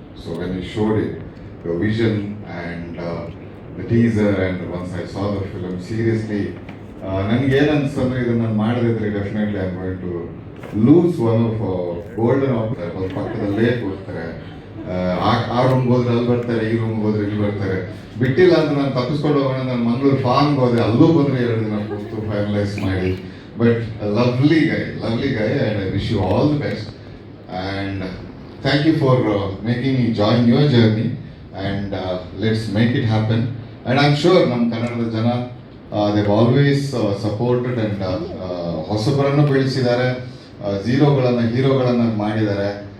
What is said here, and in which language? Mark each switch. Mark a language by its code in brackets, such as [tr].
[en] So when you showed it, the vision and the teaser, and once I saw the film, seriously, [kn] ನನಗೆ ಏನು ಅನ್ಸ್ತಂದ್ರೆ ಇದನ್ನು ನಾನು ಮಾಡಿದ್ರೆ [en] Definitely I am going to lose one of golden opportunity. [kn] ಒಂದು ಪಕ್ಕದಲ್ಲೇ ಕೂರ್ತಾರೆ, ಆ ರೂಮ್ಗೆ ಹೋದ್ರೆ ಅಲ್ಲಿ ಬರ್ತಾರೆ, ಈ ರೂಮ್ಗೆ ಹೋದ್ರೆ ಇಲ್ಲಿ ಬರ್ತಾರೆ. ಬಿಟ್ಟಿಲ್ಲ ಅಂತ ನಾನು ತಪ್ಪಿಸ್ಕೊಂಡು ಹೋಗೋಣ, ನಾನು ಮಂಗಳೂರು ಫಾರ್ಮ್ಗೆ ಹೋದೆ, ಅಲ್ಲೂ ಬಂದರೆ 2 ದಿನ ಕೂತು ಫೈನಲೈಸ್ ಮಾಡಿ. [en] But lovely guy, and I wish you all the best. And thank you for making me join your journey, and let's make it happen. And I'm sure [kn] nam kannadada jana [en] they've always supported and [kn] hosabarannu ಬೆಳೆಸಿದ್ದಾರೆ, ಝೀರೋಗಳನ್ನು ಹೀರೋಗಳನ್ನು ಮಾಡಿದ್ದಾರೆ.